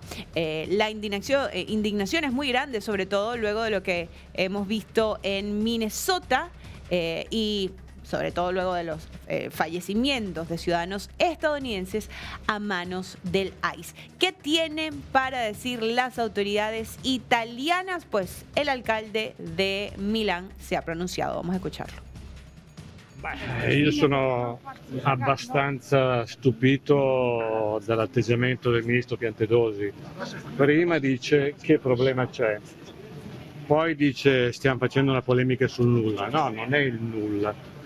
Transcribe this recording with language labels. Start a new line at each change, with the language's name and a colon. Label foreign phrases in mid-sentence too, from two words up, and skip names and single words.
Spanish: La indignación es muy grande, sobre todo luego de lo que hemos visto en Minnesota y sobre todo luego de los fallecimientos de ciudadanos estadounidenses a manos del ICE. ¿Qué tienen para decir las autoridades italianas? Pues el alcalde de Milán se ha pronunciado. Vamos a escucharlo.
Italian: Io sono abbastanza stupito dall'atteggiamento del ministro Piantedosi. Prima dice che problema c'è, poi dice stiamo facendo una polemica sul nulla. No, non è il nulla.